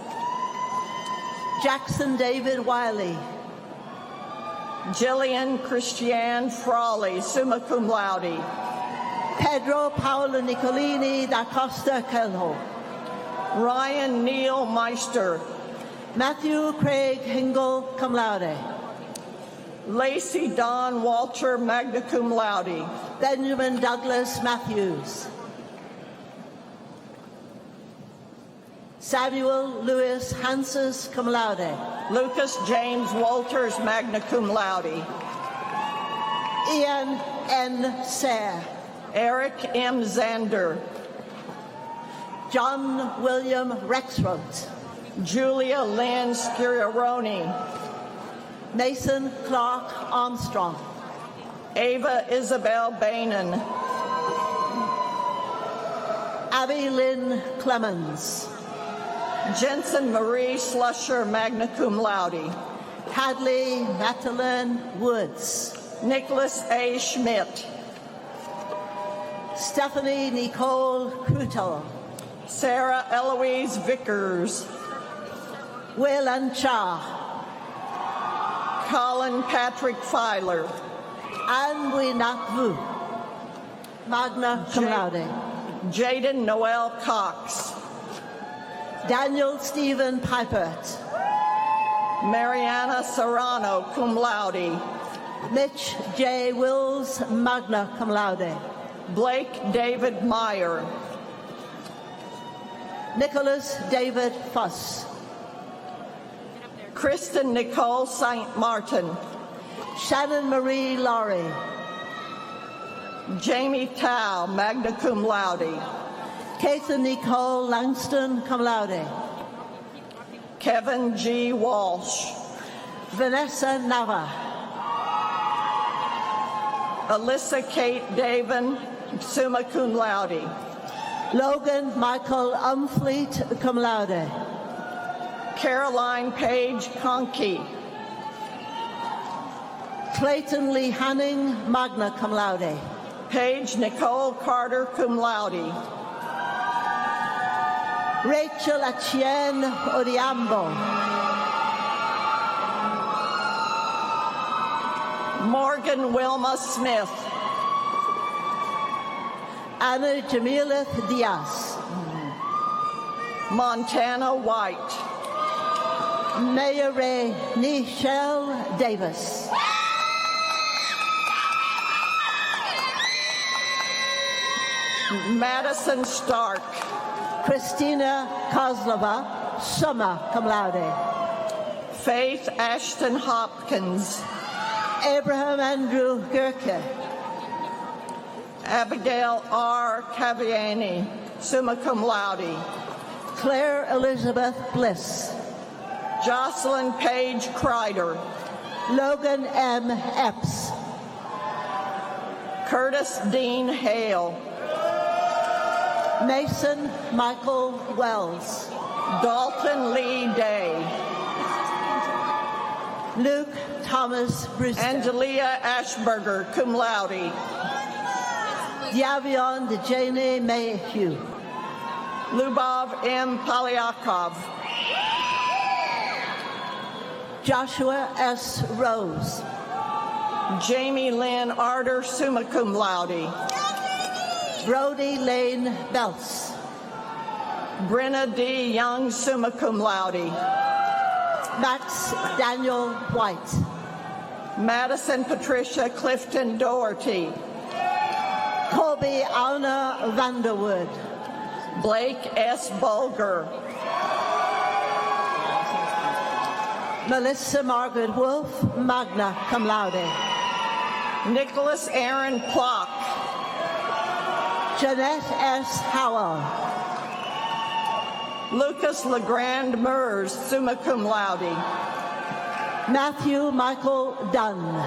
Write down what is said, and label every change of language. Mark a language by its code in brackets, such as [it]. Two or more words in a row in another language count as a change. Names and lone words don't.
[en] Jackson David Wiley. Jillian Christiane Frawley, [la] summa cum laude. [en] Pedro Paolo Nicolini da Costa Kelho. Ryan Neil Meister. Matthew Craig Hingle, [la] cum laude. [en] Lacey Don Walter, [la] magna cum laude. [en] Benjamin Douglas Matthews. Samuel Louis Hanses, [la] cum laude. [en] Lucas James Walters, [la] magna cum laude. [en] Ian N. Sayre. Eric M. Zander. John William Rexroth. Julia Lynn Sciriaroni. Nathan Clark Armstrong. Ava Isabel Bainan. Abby Lynn Clemens. Jensen Marie Slusher, [la] magna cum laude. [en] Hadley Madeline Woods. Nicholas A. Schmidt. Stephanie Nicole Crutel. Sarah Eloise Vickers. Wayland Cha. Colin Patrick Filer. Anne Winatvu. [la] Magna cum laude. [en] Jaden Noel Cox. Daniel Stephen Pipert. Mariana Serrano, [la] cum laude. [en] Mitch J. Wills, [la] magna cum laude. [en] Blake David Meyer. Nicholas David Fuss. Kristen Nicole St. Martin. Shannon Marie Laurie. Jamie Tao, [la] magna cum laude. [en] Caitlin Nicole Langston, [la] cum laude. [en] Kevin G. Walsh. Vanessa Nava. Alyssa Kate Davin, [la] summa cum laude. [en] Logan Michael Umfleet, [la] cum laude. [en] Caroline Page Conkey. Clayton Lee Hanning, [la] magna cum laude. [en] Paige Nicole Carter, [la] cum laude. [en] Rachel Etienne Odiambo. Morgan Wilma Smith. Anna Jamilith Diaz. Montana White. Maya Ray Nichelle Davis. Madison Stark. Christina Kozlova, [la] summa cum laude. [en] Faith Ashton Hopkins. Abraham Andrew Gerke. Abigail R. Caviani, [la] summa cum laude. [en] Claire Elizabeth Bliss. Jocelyn Page Kreider. Logan M. Epps. Curtis Dean Hale. Mason Michael Wells. Dalton Lee Day. Luke Thomas Brewster. Angelia Ashberger, [la] cum laude. [en] Yavion Dejane Mayhew. Lubov M. Polyakov. Joshua S. Rose. Jamie Lynn Arter, [la] summa cum laude. [en] Brody Lane Belts. Brenna D. Young, [la] summa cum laude. [en] Max Daniel White. Madison Patricia Clifton Doherty. Colby Anna Vanderwood. Blake S. Bulger. Melissa Margaret Wolf, [la] magna cum laude. [en] Nicholas Aaron Plock. Jeanette S. Howell. Lucas LeGrand Mers, [la] summa cum laude. [en] Matthew Michael Dunn.